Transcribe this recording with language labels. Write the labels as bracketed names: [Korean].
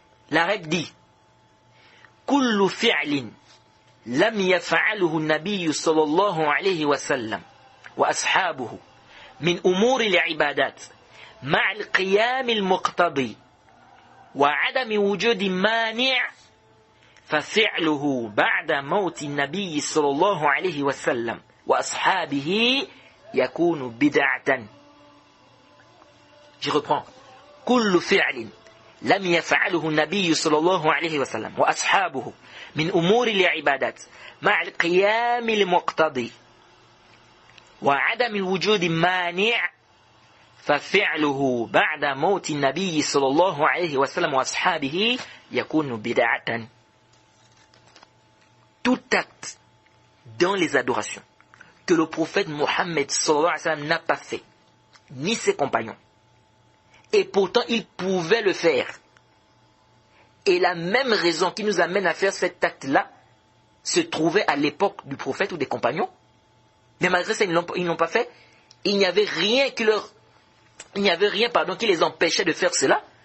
[French] La règle dit [Arabic] kullu fi'lin lam yaf'aluhu an-nabiy sallallahu alayhi wa sallam wa ashabuhu min umur al-ibadat ma'a al-qiyam al-muqtadi wa 'adami wujudi mani' ففعله بعد موت النبي صلى الله عليه وسلم وأصحابه يكون بدعة. [French] Je reprends. [Arabic] كل فعل لم يفعله النبي صلى الله عليه وسلم وأصحابه من أمور العبادات مع القيام المقتضي وعدم وجود مانع ففعله بعد موت النبي صلى الله عليه وسلم وأصحابه يكون بدعة. [French] Tout acte dans les adorations que le prophète Mohammed sallallahu alayhi wa sallam n'a pas fait, ni ses compagnons, et pourtant il pouvait le faire, et la même raison qui nous amène à faire cet acte-là se trouvait à l'époque du prophète ou des compagnons, mais malgré ça ils n'ont pas fait, il n'y avait rien qui les empêchait de faire cela.